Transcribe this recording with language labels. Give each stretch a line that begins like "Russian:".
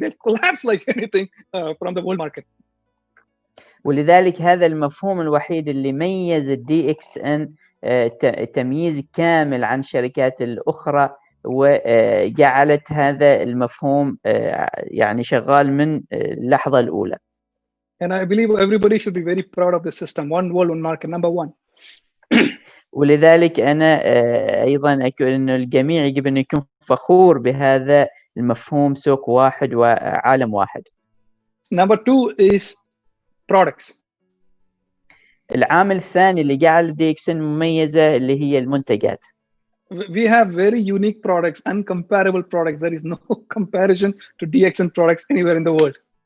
English: They'll collapse like anything from the world market.
Arabic: ولذلك هذا المفهوم الوحيد اللي ميز الدي إكس إن تمييز كامل عن الشركات الأخرى، وجعلت هذا المفهوم يعني شغال من اللحظة الأولى.
English: And I believe everybody should be very proud of the system. One world, one market, number one.
Arabic: ولذلك أنا أيضا أقول إنه الجميع يجب أن يكون فخور بهذا المفهوم سوق واحد وعالم واحد.
English: Number two is products.
Arabic: العامل الثاني اللي جعل DXN مميزة اللي هي المنتجات.
English: We have very unique products, uncomparable products. There is no comparison to DXN products anywhere in the world.